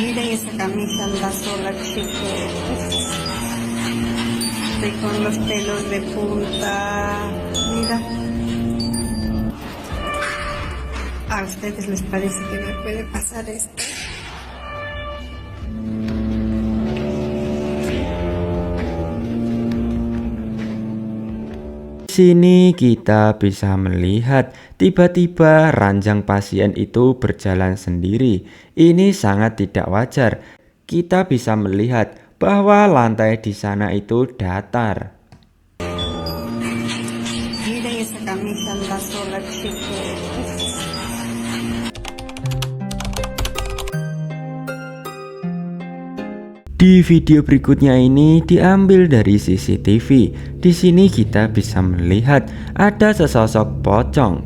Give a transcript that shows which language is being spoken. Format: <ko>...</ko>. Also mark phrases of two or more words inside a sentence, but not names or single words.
<es>esa camisa anda sola, chicos. Estoy con los pelos de punta. Mira. ¿A ustedes les parece que me puede pasar esto?</es> <id>Sini kita bisa melihat tiba-tiba ranjang pasien itu berjalan sendiri. Ini sangat tidak wajar. Kita bisa melihat bahwa lantai di sana itu datar.</id> <es>Miren esa camisa anda sola, chicos.</es> <id>Di video berikutnya ini diambil dari CCTV. Di sini kita bisa melihat ada sesosok pocong.</id>